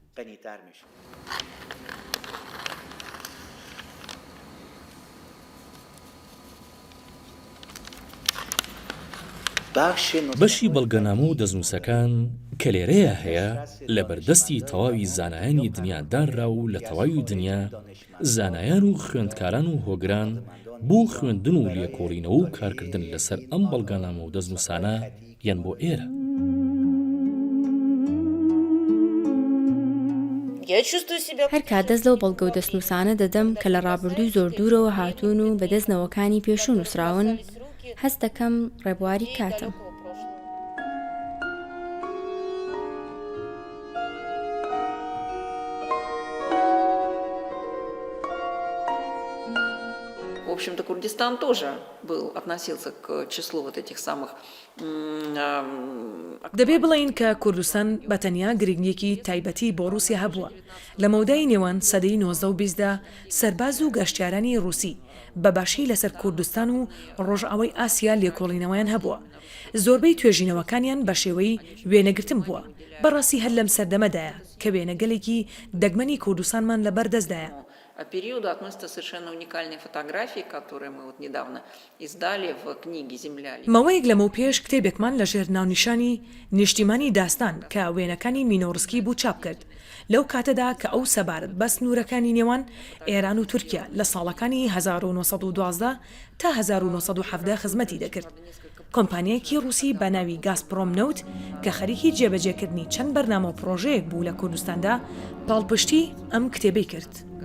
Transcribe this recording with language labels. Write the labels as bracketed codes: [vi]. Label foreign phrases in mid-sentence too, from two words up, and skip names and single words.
[ckb] بەشی بەڵگەنامە و دەستنووسەکان کە لێرەیە هەیە لە بەردەستی تەواوی زانایانی دنیادانرا و لە تەواوی دنیا زانایان و خوێندکاران و هۆگران بۆ خوێندن و لێکۆڵینەوە و کارکردن لەسەر ئەم بەڵگەنامە و دەستنووسانە یان بۆ ئێرە. هەر کات دەست لەو بەڵگە و دەستنووسانە دەدەم کە لە ڕابردووی زۆر دوورەوە هاتوون و بەدەستنەوەکانی پێشوو نووسراون هەست دەکەم ڕێبواری کاتم. [ru] В общем-то, Курдистан тоже относился к числу вот этих самых... [ckb] دەبێ بڵین کە کوردستان بەتەنیا گرنگێکی تایبەتی بۆ رووسیا هەبووە. لە مەودای نێوان سەدەی 19 و 20دا سەرباز و گەشتیارانی رووسی بەباشی لەسەر کوردستان و ڕۆژئاوای ئاسیا لێکۆڵینەوەیان هەبووە. زۆربەی توێژینەوەکانیان بە شێوەی وێنەگرتن بووە. بەڕاستی هەر لەم سەردەمەدایە کە وێنەگەلێکی دەگمەنی کوردستانمان لەبەردەستدایە. [ru] периоду относятся совершенно уникальные фотографии, которые мы вот недавно издали в книге «Земля». [ckb] ماوەیەک لەمە پێش کتێبێکمان لە ژێر ناونیشانی نیشتیمانی داستان کە وێنەکانی مینۆڕسکی بوو چاپ کرد. لەو کاتەدا کە ئەو سەبارەت بە سنوورەکانی نێوان ئێران و تورکیا لە ساڵەکانی 1912 تا 1970 خزمەتی دەکرد. کۆمپانیایەکی رووسی بە ناوی گازپرۆم نەوت کە خەریکی جێبەجێکردنی چەند بەرنامە و پرۆژەیەک بوو لە کوردستاندا پاڵپشتی ئەم کتێبەی کرد.